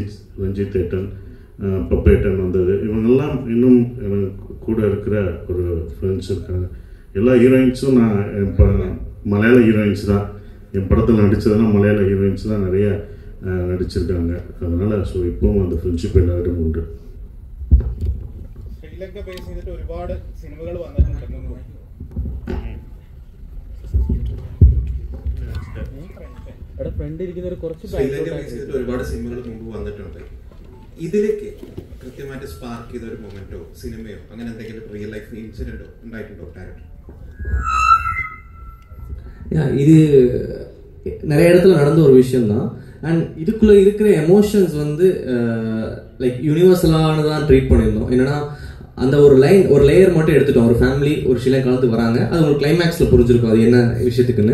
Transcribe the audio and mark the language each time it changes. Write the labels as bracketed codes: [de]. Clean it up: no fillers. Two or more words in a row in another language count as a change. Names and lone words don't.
[ta] ரஞ்சித் ஏட்டன், பப்பேட்டன் வந்தது. இவங்கெல்லாம் இன்னும் எனக்கு கூட இருக்கிற ஒரு ஃப்ரெண்ட்ஸ் இருக்காங்க. எல்லா ஹீரோயின்ஸும் நான் இப்போ மலையாள ஹீரோயின்ஸ் தான். என் படத்தில் நடித்ததெல்லாம் மலையாள ஹீரோயின்ஸ் தான் நிறைய நடிச்சிருக்காங்க. அதனால் ஸோ இப்போவும் அந்த ஃப்ரெண்ட்ஷிப் எல்லாரும் உண்டு. [ml] ഇതിലൊക്കെ ബേസ് ചെയ്തിട്ട് ഒരുപാട് സിനിമകൾ വന്നിട്ടുണ്ടെന്ന് ഒരുപാട് സിനിമകൾ മുമ്പ് വന്നിട്ടുണ്ട്. ഇതിലേക്ക് കൃത്യമായിട്ട് സ്പാർക്ക് ചെയ്ത ഒരു മൊമെന്റോ സിനിമയോ അങ്ങനെ എന്തെങ്കിലും [en] real life incident [ml] ഉണ്ടായിട്ടുണ്ടോ ഡയറക്ടർ? [ta] இது நிறைய இடத்துல நடந்த ஒரு விஷயம் தான். அண்ட் இதுக்குள்ள இருக்கிற எமோஷன்ஸ் வந்து லைக் யூனிவர்சலானதான் ட்ரீட் பண்ணியிருந்தோம். என்னன்னா அந்த ஒரு லேயர் மட்டும் எடுத்துட்டோம். ஒரு ஃபேமிலி ஒரு சில காலத்து வராங்க, அது ஒரு கிளைமேக்ஸ்ல புரிஞ்சிருக்கும் அது என்ன விஷயத்துக்குன்னு.